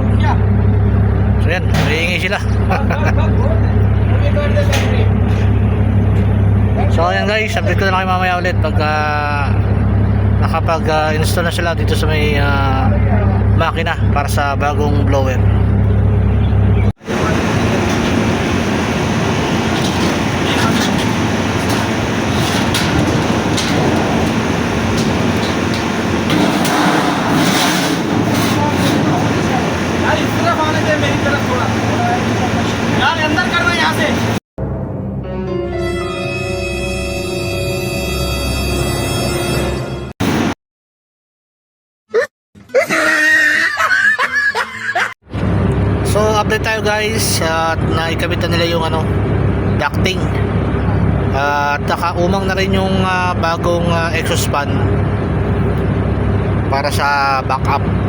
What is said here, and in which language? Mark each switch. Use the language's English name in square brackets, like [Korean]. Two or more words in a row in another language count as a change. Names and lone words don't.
[Filipino] So yan, hihingi sila. So ayan guys, update ko na lang kayo mamaya ulit pag nakapag-install na sila dito sa may makina para sa bagong blower. [Hindi] यार इस तरफ आने दे मेरी तरफ थोड़ा यार अंदर करना यहाँ से [Filipino] So update tayo guys at naikabit na nila yung ducting at nakaumang na rin yung bagong [English] exhaust fan [Filipino] para sa backup.